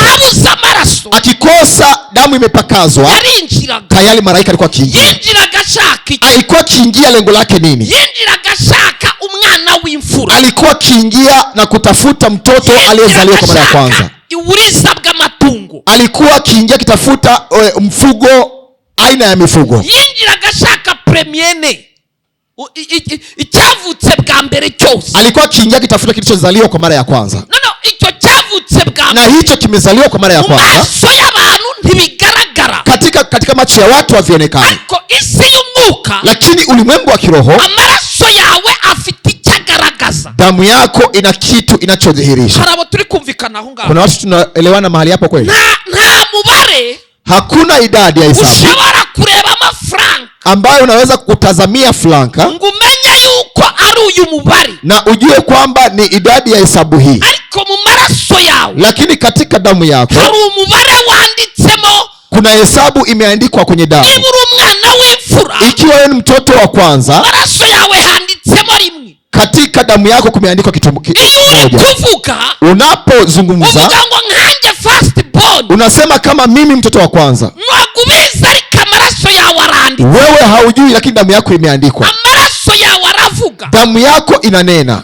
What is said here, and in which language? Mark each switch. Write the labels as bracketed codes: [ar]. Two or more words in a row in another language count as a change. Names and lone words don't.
[rw] ahabuza amaraso, [sw] akikosa damu imepakazwa, [rw] yarinjiraga, [sw] tayari malaika alikuwa akiingia. [rw] yinjiraga ashaka, [sw] alikuwa akiingia lengo lake nini? [rw] Yinjiraga ashaka umwana w'imfura, [sw] alikuwa akiingia na kutafuta mtoto aliyezaliwa kwa mara ya kwanza. [rw] Uburiza bw'amatungo, [sw] alikuwa akiingia kitafuta mfugo, aina ya mifugo. [rw] Yinjiraga ashaka premiere, icyavutse bwa mbere cyose. [sw] Alikuwa akiingia kitafuta kilichozaliwa kwa mara ya kwanza. [rw] Icyo cyavutse bwa mbere, [sw] na hicho kimezaliwa kwa mara ya kwanza. [rw] Maso y'abantu ntibigaragara, [sw] katika macho ya watu havionekani, [rw] ariko isi y'umwuka, [sw] lakini ulimwengu wa kiroho, [rw] amaraso yawe afite icyagaragaza. [sw] Damu yako ina kitu inachodhihirisha. [rw] Harabo turi kumvikana aho ngaho. [sw] Kuna watu tunaelewana mahali hapo kweli? [rw] Nta mubare, [sw] hakuna idadi ya hesabu [rw] ushobora kureba amafaranga [sw] ambayo unaweza kutazamia franka [rw] ngumenye yuko ari uyu mubare [sw] na ujue kwamba ni idadi ya hesabu hii, [rw] ariko mu maraso yawe, [sw] lakini katika damu yako [rw] hari umubare wanditsemo. [sw] Kuna hesabu imeandikwa kwenye damu. [rw] Umwana w'imfura, [sw] ikiwa wewe ni mtoto wa kwanza, [rw] maraso yawe handitsemo rimwe. [sw] Katika damu yako kumeandikwa kitu moja. Unapozungumza unasema kama mimi mtoto wa kwanza. Wewe haujui, lakini damu yako imeandikwa. Damu yako inanena.